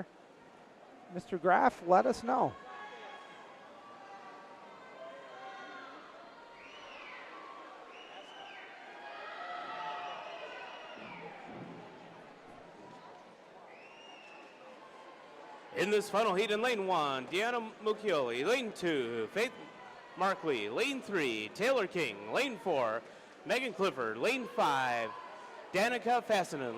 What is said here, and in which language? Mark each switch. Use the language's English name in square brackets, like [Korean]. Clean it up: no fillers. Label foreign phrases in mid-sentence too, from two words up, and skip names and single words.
[English] Mr. Graff, let us know. In this final heat in lane 1, Deanna Muccioli. Lane 2, Faith Markley. Lane 3, Taylor King. Lane 4, Megan Clifford. Lane 5, Danica Fassinen.